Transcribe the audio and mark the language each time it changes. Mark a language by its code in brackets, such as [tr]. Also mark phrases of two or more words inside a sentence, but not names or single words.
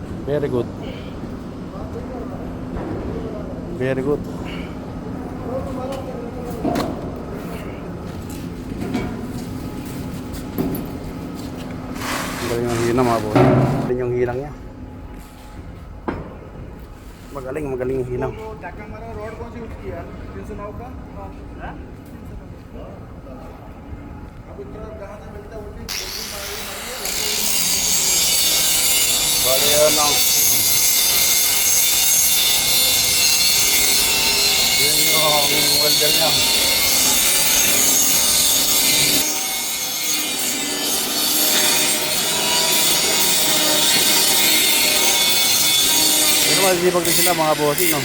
[en] Very good. Very good. [tl] Magaling ang hina mga boss. Magaling yung hinang niya. Magaling yung hinang. [hi] ढक्कन मारा रोड कौन सी यूज की यार 309 का अब इतना कहाँ से मिलता है उल्टी [tl] Bali yan ang yun yung welder niya. Pero masipag din sila mga bossing, no?